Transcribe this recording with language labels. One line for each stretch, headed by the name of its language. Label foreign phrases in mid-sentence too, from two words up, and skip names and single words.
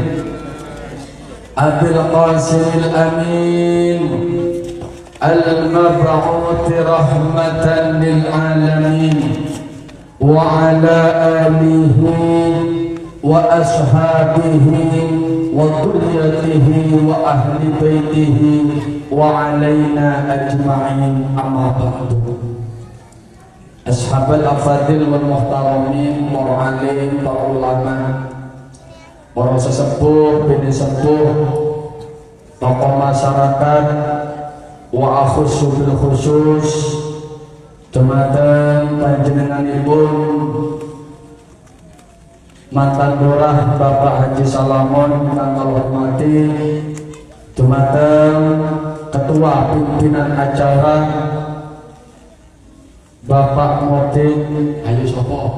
Arabic: أبي القاسم الأمين المبعوث رحمة للعالمين وعلى آله وأصحابه وذريته وأهل بيته وعلينا أجمعين. أما بعد. أصحاب الأفاضل والمحترمين،
Javanese: para alim, para ulama, para sesepuh, bini sepuh, masyarakat
Arabic: وأخص بالخصوص
Javanese: dumateng panjenenganipun mantan lurah Bapak Haji Salamon kang kula hormati, dumateng ketua pimpinan acara Bapak Modin, ayo sapa?